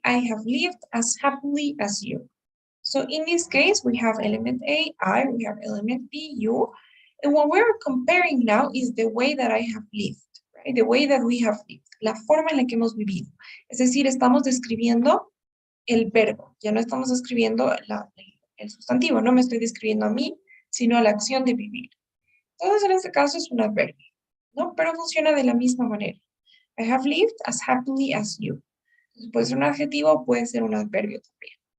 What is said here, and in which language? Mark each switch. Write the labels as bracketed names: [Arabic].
[English] I have lived as happily as you. So in this case, we have element A, I, we have element B, you. And what we're comparing now is the way that I have lived, right? The way that we have lived, la forma en la que hemos vivido. [Spanish] Es decir, estamos describiendo el verbo, ya no estamos describiendo el sustantivo, no me estoy describiendo a mí, sino a la acción de vivir. Entonces, en este caso es un adverbio, ¿no? Pero funciona de la misma manera. [English] I have lived as happily as you. [Spanish] Entonces, puede ser un adjetivo, puede ser un adverbio también.